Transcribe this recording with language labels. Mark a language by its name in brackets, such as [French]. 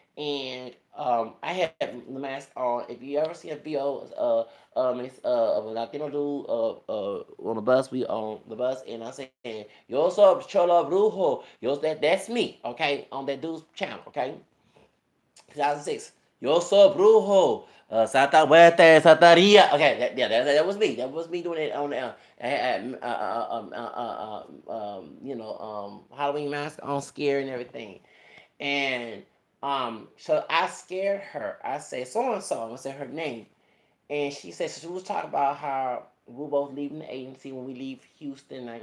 [English] and I had the mask on. If you ever see a video, of a Latino dude, on the bus, we on the bus, and I'm saying, [Spanish] "Yo soy Cholo Brujo," [English] yo, that's me, okay, on that dude's channel, okay, 2006. [Spanish] Yo soy Brujo, Santa Muerte, Santaria. [English] Okay, that was me. That was me doing it on Halloween mask on, scare and everything. And so I scared her. I said so and so. I said her name, and she said she was talking about how we were both leaving the agency when we leave Houston.